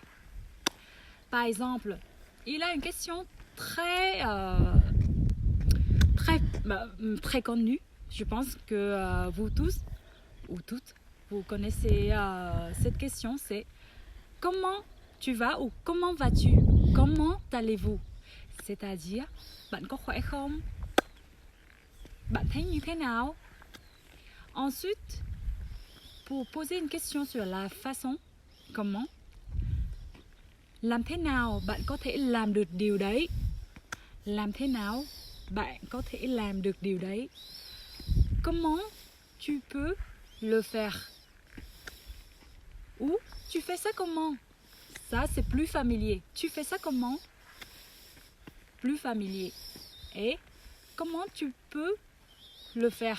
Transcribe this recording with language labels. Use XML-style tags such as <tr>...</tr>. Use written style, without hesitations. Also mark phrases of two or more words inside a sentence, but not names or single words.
<fr>Par exemple, il a une question très connue. Je pense que vous tous ou toutes, vous connaissez cette question, c'est comment tu vas ou comment vas-tu? Comment allez-vous? C'est-à-dire,</fr> <vi>bạn có khỏe không? Bạn thấy như thế nào?</vi> <fr>Ensuite, pour poser une question sur la façon, comment?</fr> <vi>Làm thế nào bạn có thể làm được điều đấy? Làm thế nào bạn có thể làm được điều đấy?</vi> <fr>Comment tu peux le faire? Ou tu fais ça comment? Ça, c'est plus familier. Tu fais ça comment? Plus familier. Et comment tu peux le faire?</fr>